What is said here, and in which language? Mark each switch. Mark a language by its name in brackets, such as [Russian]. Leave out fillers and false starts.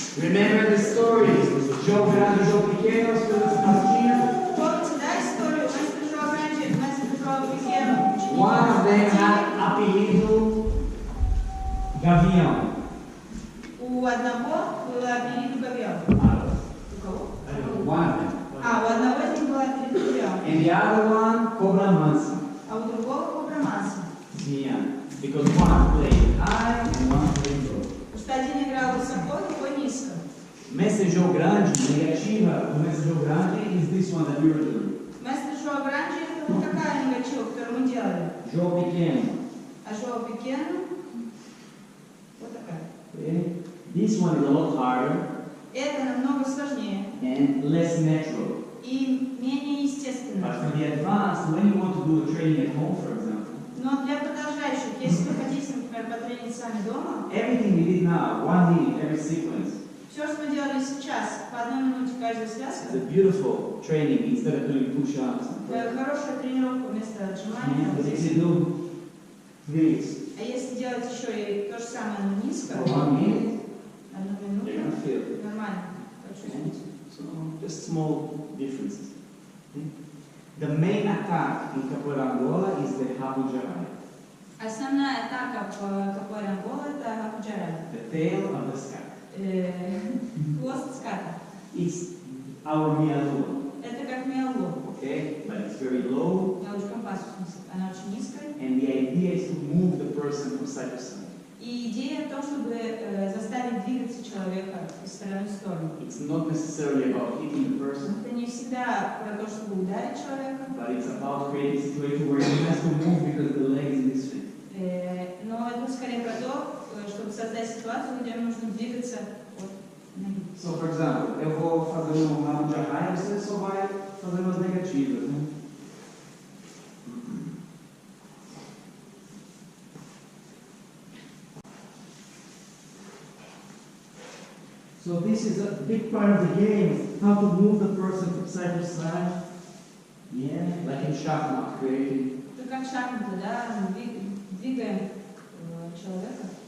[Portuguese] grande, jogo pequeno, as coisas pastinhas. [Russian] Помните, да, историю? Мастер Джо Гранди, мастер Джо Пикено. [English] One of them had apelido Gavião. [Russian] У одного было апеллиду Гавион. У кого? [English] One of them. [Russian] А, у одного из них была апеллиду Гавион. [English] And the other one, Cobra Mansa. [Russian] А у другого Кобра Манса. [English] Yeah. Because one played high and one played low. [Russian] Потому что один играл высоко, другой низко. [English] Messenger [Portuguese] grande, negativa, o messenger grande [English] is this one that we were doing. [Russian] Мастер Джо Гранди это вот такая негатива, которую мы делали. [Portuguese] Jogo pequeno. [Russian] А Джо Пикено вот такая. [English] Okay. This one is a lot harder [Russian] Это намного сложнее [English] and less natural. [Russian] и менее естественно. [English] But for the advanced, when you want to do a training at home, for example, [Russian] Но для продолжающих, если вы хотите, например, потренить сами дома, [English] everything we did now, 1 minute, every sequence, [Russian] все, что мы делали сейчас, по 1 минуте каждая связка, [English] is a beautiful training instead of doing push-ups. [Russian] хорошая тренировка вместо отжимания. [English] But if you do this [Russian] А если делать еще и то же самое, но низко, for 1 minute, 1 [English] you're [Russian] минуту, [English] going to feel it. [Russian] нормально, почувствуйте. [English] So, just small differences. Okay? The main attack in Capoeira Angola is the Habujarai, [Russian] Основная атака в капоэре Ангола это Хапуджарай. [English] the tail of the sky. [Russian] Хвост ската. [English] It's our mialua, [Russian] Это как миалу. [English] okay? But it's very low, [Russian] Миалу-компас, в смысле. Она очень низкая. [English] and the idea is to move the person from side to side. [Russian] И идея в том, чтобы заставить двигаться человека из стороны в сторону. [English] It's not necessarily about hitting the person, [Russian] Это не всегда про то, чтобы ударить человека, [English] but it's about creating a situation where he has to move because the leg is in this way. [Russian] но это скорее про то, чтобы создать ситуацию, где нужно двигаться от ноги. [English] So, for example, [Portuguese] eu vou fazer um rabo de arraia, você só vai fazer umas negativas, né? [English] So this is a big part of the game, how to move the person from side to side. Yeah, like in Shachmat, creating. [Russian] Это как шахматы, да, двигаем человека.